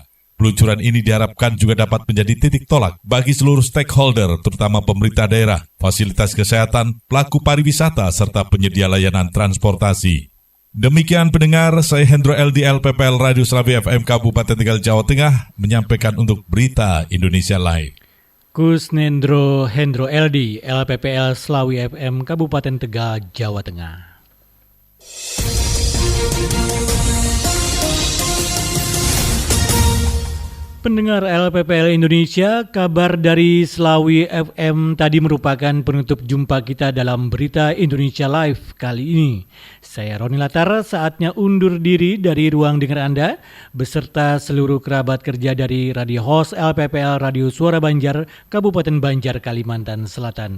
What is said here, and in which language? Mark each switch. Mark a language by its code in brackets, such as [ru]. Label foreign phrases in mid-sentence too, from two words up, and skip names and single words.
[id] Peluncuran ini diharapkan juga dapat menjadi titik tolak bagi seluruh stakeholder, terutama pemerintah daerah, fasilitas kesehatan, pelaku pariwisata, serta penyedia layanan transportasi. Demikian pendengar, saya Hendro Eldi, LPPL Radio Slawi FM Kabupaten Tegal, Jawa Tengah, menyampaikan untuk Berita Indonesia Live. Kusnendro Hendro Eldi, LPPL Slawi FM Kabupaten Tegal, Jawa Tengah. Pendengar LPPL Indonesia, kabar dari Slawi FM tadi merupakan penutup jumpa kita dalam Berita Indonesia Live kali ini. Saya Roni Latar, saatnya undur diri dari ruang dengar Anda beserta seluruh kerabat kerja dari Radio Host LPPL Radio Suara Banjar, Kabupaten Banjar, Kalimantan Selatan.